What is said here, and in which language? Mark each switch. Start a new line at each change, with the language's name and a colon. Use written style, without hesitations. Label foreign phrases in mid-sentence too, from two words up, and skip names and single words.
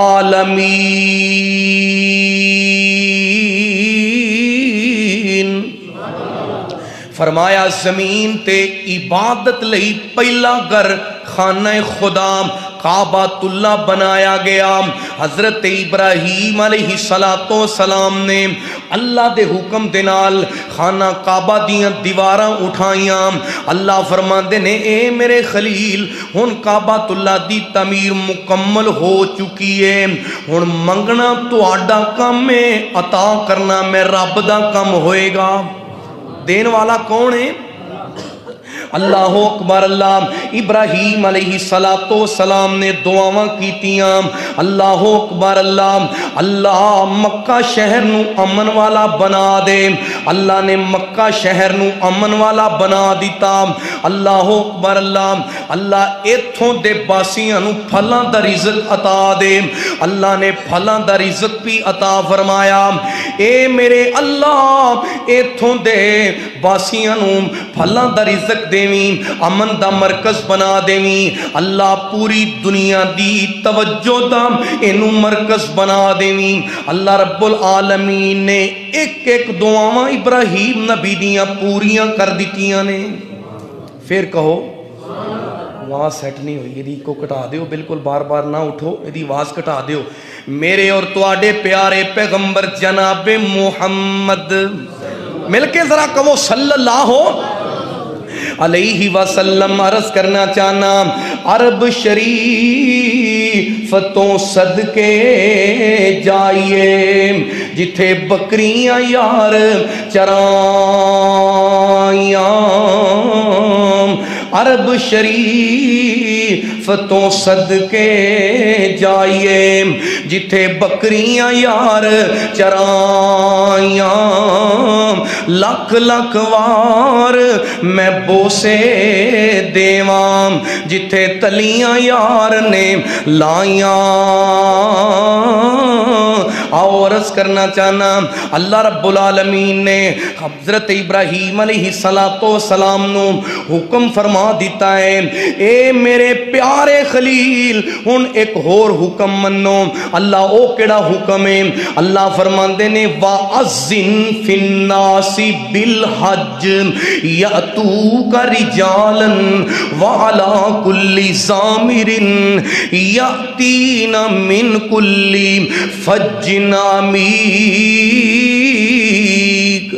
Punjabi: فرمایا زمین تے عبادت لئی پہلا گھر خانہ خدا کعبۃ اللہ بنایا گیا۔ حضرت ابراہیم
Arabic: علیہ السلام
Punjabi: نے اللہ دے حکم دے نال خانہ کعبہ دیاں دیواراں اٹھائیاں۔ اللہ فرماندے نے اے میرے خلیل ہن کعبۃ اللہ دی تعمیر مکمل ہو چکی ہے، ہن منگنا تہاڈا کام ہے، عطا کرنا میں رب دا کام ہوئے گا۔ دین والا کون ہے؟
Arabic: اللہ اکبر۔
Punjabi: اللہ ابراہیم
Arabic: علیہ السلام
Punjabi: نے دعاواں کیتیاں،
Arabic: اللہ اکبر۔
Punjabi: اللہ مکہ شہر نو امن والا بنا دے، اللہ نے مکہ شہر نو امن والا بنا دیتا.
Arabic: اللہ اکبر اللہ.
Punjabi: اللہ ایتھوں دے باسیاں نو پھلاں دا رزق عطا دے. اللہ نے پھلاں دا رزق بھی عطا فرمایا. اے میرے اللہ ایتھوں دے باسیاں نو پھلاں دا رزق دیویں, امن دا مرکز بنا دیویں. اللہ پوری دنیا دی توجہ دا اینو مرکز بنا دیویں. اللہ
Arabic: رب العالمین
Punjabi: نے ایک ایک دعاواں ابراہیم نبی دیاں پوریاں کر دیتیاں نے. پھر کہو آواز سیٹ نہیں ہوئی, یہ کو کٹا دیو, بالکل بار بار نہ اٹھو, یہ آواز کٹا دیو. میرے اور تواڈے پیارے پیغمبر جناب محمد مل کے ذرا کہو
Arabic: صلی اللہ علیہ وسلم.
Punjabi: عرض کرنا چاہنا عرب شریف تو صدقے جائیے جتھے بکریاں یار چرائیاں. عرب شریف تو صدقے جائیے جتھے بکریاں یار چرائیاں. لکھ لکھ وار میں بوسے دیواں جتھے تلیاں یار نے لائیاں. اور عرض کرنا چاہنا اللہ
Arabic: رب العالمین
Punjabi: نے حضرت ابراہیم
Arabic: علیہ السلام
Punjabi: نو حکم فرما دیتا ہے, اے میرے پیارے خلیل ہن ایک اور حکم منو. اللہ او کیڑا حکم ہے؟ اللہ فرماندے نے
Arabic: وَأَذِّن فِي النَّاسِ بِالْحَجِّ يَأْتُوكَ رِجَالًا وَعَلَى كُلِّ ضَامِرٍ يَأْتِينَ مِنْ كُلِّ فَجٍّ عَمِيقٍ.